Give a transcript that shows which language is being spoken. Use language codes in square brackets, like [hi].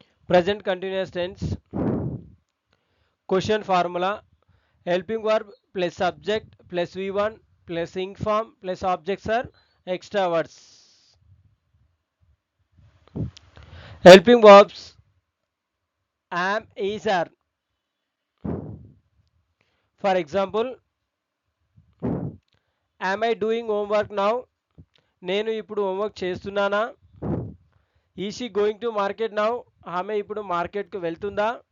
[en] Present continuous tense question formula helping verb plus subject plus V1 plus ing form plus objects or extra words. Helping verbs am, is, are. For example, am I doing homework now, [te] నేను ఇప్పుడు homework చేస్తున్నానా. [en] is she going to market now, [te] ఆమె ఇప్పుడు మార్కెట్కు వెళ్తుందా.